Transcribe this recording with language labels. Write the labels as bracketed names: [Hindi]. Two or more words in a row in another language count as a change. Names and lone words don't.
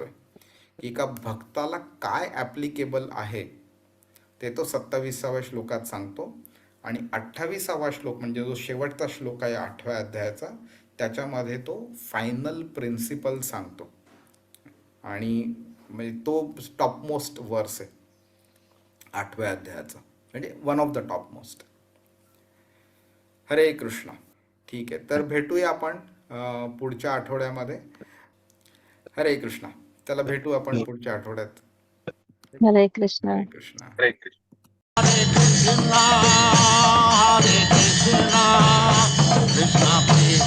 [Marathi] एका भक्ताला काय ॲप्लिकेबल आहे ते तो 27व्या श्लोकात सांगतो. आणि 28वा श्लोक म्हणजे जो शेवटचा श्लोक आहे 8व्या अध्यायाचा, त्याच्यामध्ये तो [English] final principle [Marathi] सांगतो आणि म्हणजे तो [English] topmost verse [Marathi] आहे 8व्या अध्यायाचा, म्हणजे [English] one of the topmost. [Marathi] हरे कृष्ण. ठीक आहे, तर भेटूया आपण पुढच्या आठवड्यामध्ये. हरे कृष्ण. चला भेटू आपण पुढच्या आठवड्यात. हरे कृष्ण. हरे कृष्ण. हरे कृष्ण. Hare Krishna, Krishna